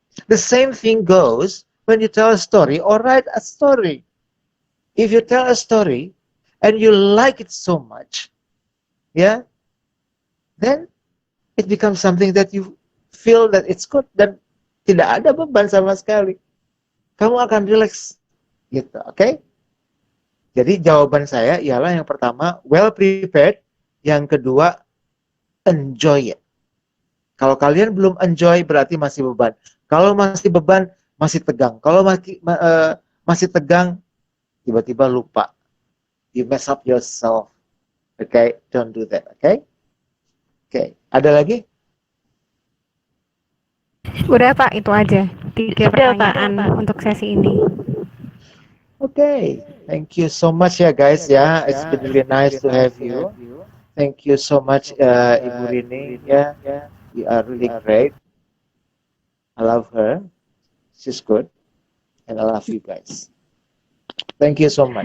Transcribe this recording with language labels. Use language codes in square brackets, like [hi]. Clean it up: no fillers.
[en] The same thing goes when you tell a story or write a story. If you tell a story and you like it so much, yeah, then it becomes something that you feel that it's good [id] dan tidak ada beban sama sekali. Kamu akan relax, gitu, oke? Jadi jawaban saya ialah yang pertama well prepared, yang kedua enjoy it. Kalau kalian belum enjoy berarti masih beban. Kalau masih beban masih tegang. Kalau masih tegang tiba-tiba lupa. [en] You mess up yourself. Okay, don't do that. Okay? Okay, [id] ada lagi? Udah Pak, itu aja. 3 Udah, Pak. pertanyaan untuk sesi ini. [en] Okay, thank you so much ya guys ya. It's been really nice to have you. Thank you so much Ibu Rini ya. You are really great. I love her. She's good. And I love you guys. Thank you so much.